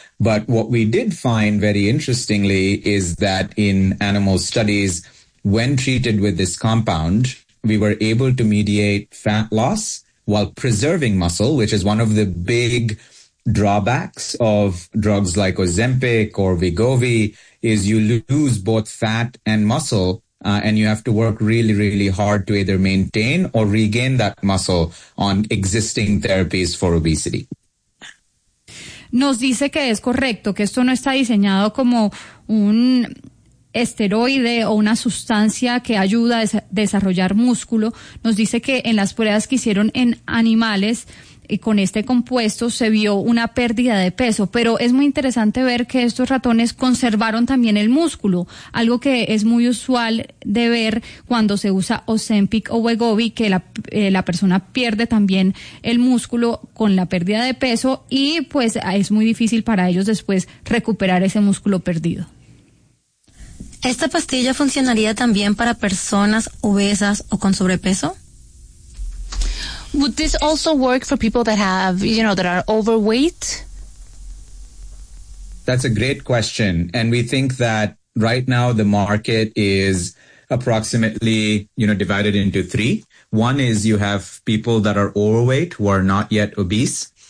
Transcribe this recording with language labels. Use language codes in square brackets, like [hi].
[en] But what we did find very interestingly is that in animal studies, when treated with this compound, we were able to mediate fat loss while preserving muscle, which is one of the big drawbacks of drugs like Ozempic or Wegovy, is you lose both fat and muscle. And you have to work really, really hard to either maintain or regain that muscle on existing therapies for obesity. [es] Nos dice que es correcto, que esto no está diseñado como un esteroide o una sustancia que ayuda a desarrollar músculo. Nos dice que en las pruebas que hicieron en animales y con este compuesto se vio una pérdida de peso, pero es muy interesante ver que estos ratones conservaron también el músculo, algo que es muy usual de ver cuando se usa Ozempic o Wegovy, que la persona pierde también el músculo con la pérdida de peso y pues es muy difícil para ellos después recuperar ese músculo perdido. ¿Esta pastilla funcionaría también para personas obesas o con sobrepeso? [en] Would this also work for people that have, that are overweight? That's a great question. And we think that right now the market is approximately, you know, divided into three. One is you have people that are overweight who are not yet obese.